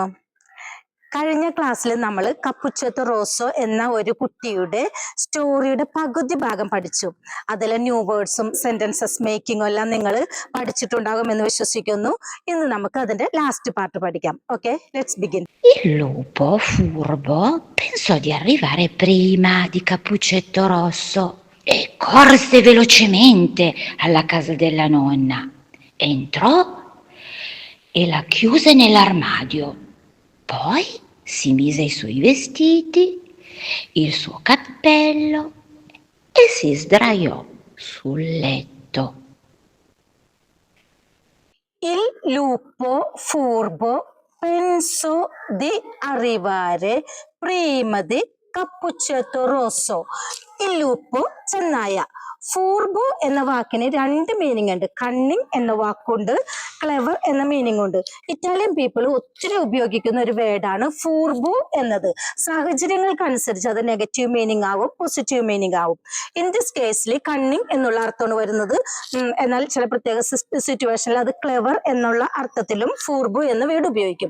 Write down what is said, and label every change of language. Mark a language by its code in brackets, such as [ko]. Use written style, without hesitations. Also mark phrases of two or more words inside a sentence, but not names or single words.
[ml] കഴിഞ്ഞ ക്ലാസ്സിൽ നമ്മൾ കപ്പുച്ചെത്തോ റോസോ എന്ന ഒരു കുട്ടിയുടെ സ്റ്റോറിയുടെ പകുതി ഭാഗം പഠിച്ചു. അതിലെ [en] new words sentences making [ml] എല്ലാം നിങ്ങൾ പഠിച്ചിട്ടുണ്ടാകുമെന്ന് വിശ്വസിക്കുന്നു. ഇന്ന് നമുക്ക് അതിന്റെ [en] last part [ml] പഠിക്കാം. [en] okay, let's begin. [it] Il lupo furbo pensò di arrivare prima di Cappuccetto Rosso e corse velocemente alla casa della nonna. Entrò e la chiuse nell'armadio. Poi si mise i suoi vestiti, il suo cappello e si sdraiò sul letto. Il lupo furbo pensò di arrivare prima di Cappuccetto Rosso. Il lupo [ml] ചെന്നായ. ഫൂർബോ എന്ന വാക്കിന് രണ്ട് മീനിങ് ഉണ്ട്. കണ്ണിങ് എന്ന വാക്കുണ്ട്, ക്ലെവർ എന്ന മീനിങ് ഉണ്ട്. [en] Italian people [ml] ഒത്തിരി ഉപയോഗിക്കുന്ന ഒരു വേർഡാണ് ഫൂർബോ എന്നത്. സാഹചര്യങ്ങൾക്കനുസരിച്ച് അത് [en] negative meaning [ml] ആവും, [en] positive meaning [ml] ആവും. [en] in this case [ml] കണ്ണിങ് എന്നുള്ള അർത്ഥമാണ് വരുന്നത്. എന്നാൽ ചില പ്രത്യേക സിറ്റുവേഷനിൽ അത് ക്ലെവർ എന്നുള്ള അർത്ഥത്തിലും ഫൂർബോ എന്ന വേർഡ് ഉപയോഗിക്കും.